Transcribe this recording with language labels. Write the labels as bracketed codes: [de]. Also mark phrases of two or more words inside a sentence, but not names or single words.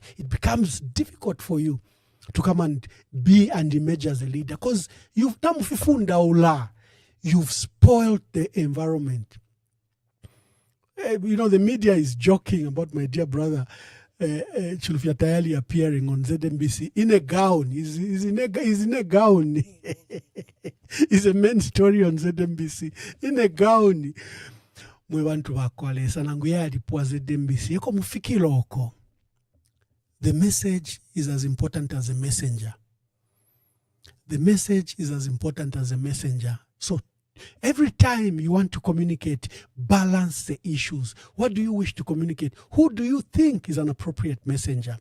[en] It becomes difficult for you to come and be and emerge as a leader because you've spoiled the environment. The media is joking about my dear brother Chilufya Tayali appearing on ZMBC in a gown. He's in a gown. It's a main story on ZMBC. In a gown. [bem] Mwe bantu bakwalesa nangu yalipwa ZMBC. Eko mufikilo oko. [en] The message is as important as a messenger. The message is as important as a messenger. So every time you want to communicate, balance the issues. What do you wish to communicate? Who do you think is an appropriate messenger?